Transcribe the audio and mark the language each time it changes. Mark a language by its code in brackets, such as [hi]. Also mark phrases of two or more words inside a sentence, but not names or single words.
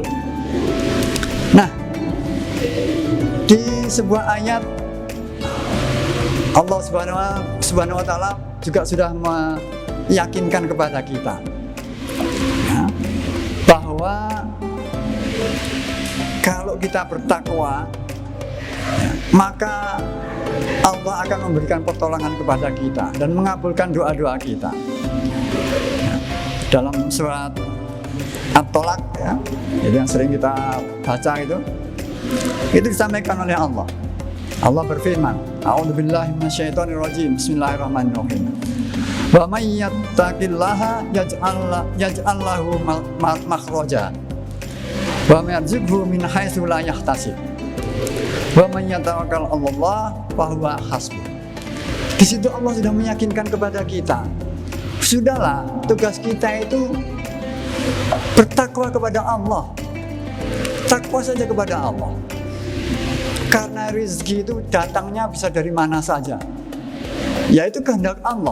[id] Nah, di sebuah ayat Allah [ar] سبحانه وتعالى [id] juga sudah meyakinkan kepada kita, ya, bahwa kalau kita bertakwa, ya, maka Allah akan memberikan pertolongan kepada kita dan mengabulkan doa-doa kita. Ya, dalam surat At-Tolak, ya, yang sering kita baca itu disampaikan oleh Allah. [ar] Allah berfirman, أعوذ بالله من الشيطان الرجيم، بسم الله الرحمن الرحيم. ومن يتق الله يجعل له مخرجا ويرزقه من حيث لا يحتسب. ومن يتوكل على الله فهو حسبه. [id] Di situ Allah sudah meyakinkan kepada kita, sudahlah, tugas kita itu bertakwa kepada Allah. Takwa saja kepada Allah. Karena rezeki itu datangnya bisa dari mana saja, yaitu kehendak Allah.